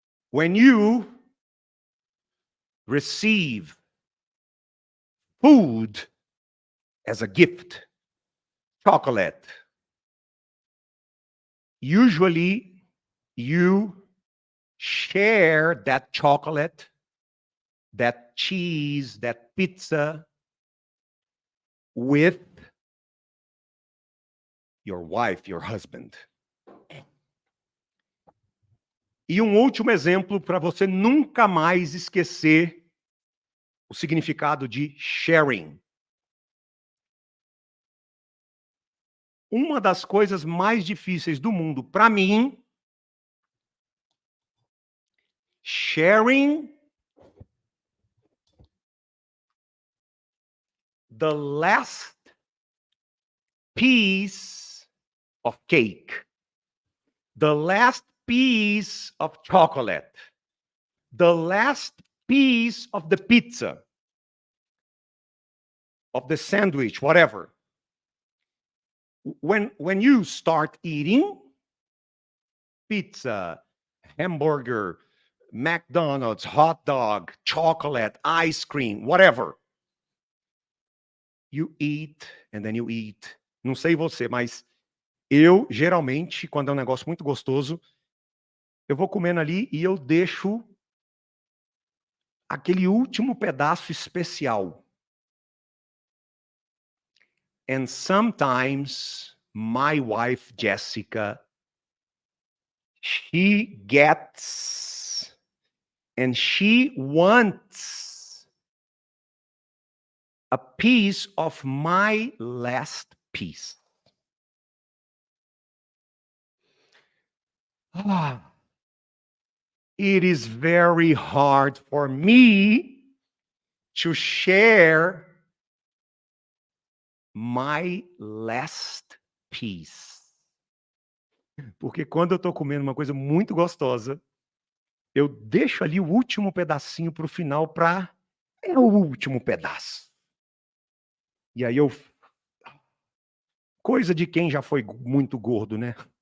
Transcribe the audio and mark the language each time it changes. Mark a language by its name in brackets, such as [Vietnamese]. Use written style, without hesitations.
[English] When you receive food as a gift, chocolate, usually you share that chocolate, that cheese, that pizza with your wife, your husband. [Portuguese] E último exemplo para você nunca mais esquecer o significado de sharing. Uma das coisas mais difíceis do mundo para mim, [English] sharing the last piece of cake, the last piece of chocolate, the last piece of the pizza, of the sandwich, whatever. When you start eating pizza, hamburger, McDonald's, hot dog, chocolate, ice cream, whatever, you eat and then you eat. [Portuguese] Não sei você, mas eu, geralmente, quando é um negócio muito gostoso, eu vou comendo ali e eu deixo aquele último pedaço especial. [English] And sometimes my wife, Jessica, she gets and she wants a piece of my last piece. It is very hard for me to share my last piece. [Portuguese] Porque quando eu tô comendo uma coisa muito gostosa, eu deixo ali o último pedacinho pro final é o último pedaço. E aí coisa de quem já foi muito gordo, né?